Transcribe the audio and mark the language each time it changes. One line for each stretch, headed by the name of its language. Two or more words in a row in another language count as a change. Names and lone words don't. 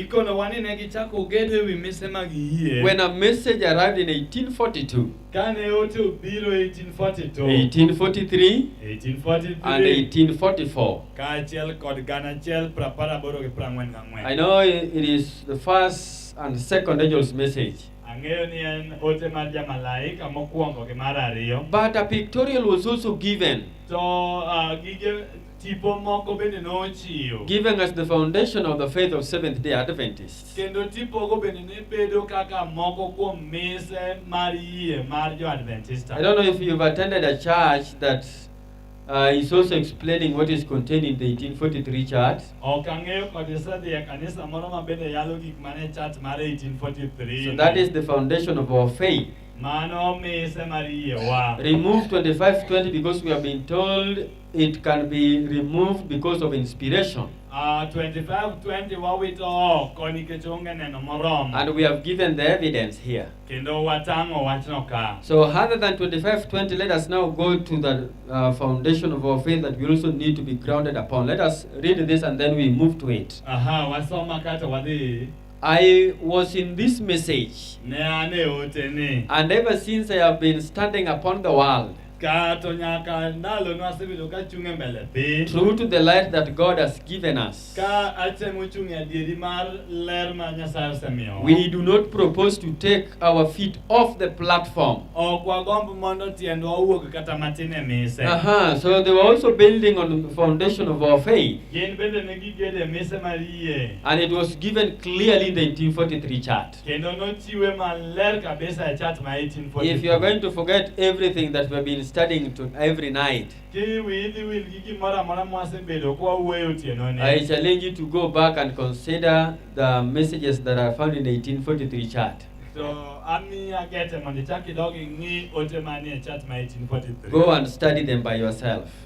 English: When a message arrived in 1842, 1843, and 1844. I know it is the first and second angel's message. But a pictorial was also given
Luo (Kenya and Tanzania): tipo moko bende nochiwo.
English: giving us the foundation of the faith of Seventh-day Adventists.
Luo (Kenya and Tanzania): Kendo tipogo bende ne bedo kaka moko kuom mise mar yie mar jo-Adventista.
English: I don't know if you've attended a church that is also explaining what is contained in the 1843 chart.
Luo (Kenya and Tanzania): Ok ang'eyo kod isedhi e kanisa moro ma bende yalo gik mane chart mar 1843.
English: So that is the foundation of our faith.
Luo (Kenya and Tanzania): Mano mise mar yie wa.
English: Remove 2520 because we have been told it can be removed because of inspiration.
Luo (Kenya and Tanzania): 2520 wawito oko nikech onge neno moromo.
English: And we have given the evidence here.
Luo (Kenya and Tanzania): Kendo watang'o wachno ka.
English: So other than 2520, let us now go to the foundation of our faith that we also need to be grounded upon. Let us read this and then we move to it.
Luo (Kenya and Tanzania): Wasoma kata wadhi.
English: I was in this message,
Luo (Kenya and Tanzania): Ne ane oteni.
English: and ever since I have been standing upon the world,
Luo (Kenya and Tanzania): Kato nyaka ndalo nwasebedo ka chung'e mbele piny.
English: true to the light that God has given us.
Luo (Kenya and Tanzania): Ka atemo chung'e adieri mar ler ma Nyasaye osemiyowa.
English: We do not propose to take our feet off the platform.
Luo (Kenya and Tanzania): Ok wagomb mondo tiendwa owuog kata matin e mise.
English: So they were also building on the foundation of our faith.
Luo (Kenya and Tanzania): Gin bende ne gigede mise mar yie.
English: And it was given clearly in the 1843 chart.
Luo (Kenya and Tanzania): Kendo nochiwe maler kabisa e chart ma 1843.
English: If you are going to forget everything that we have been studying to every night, I challenge you to go back and consider the messages that are found in the 1843 chart. Go and study them by yourself.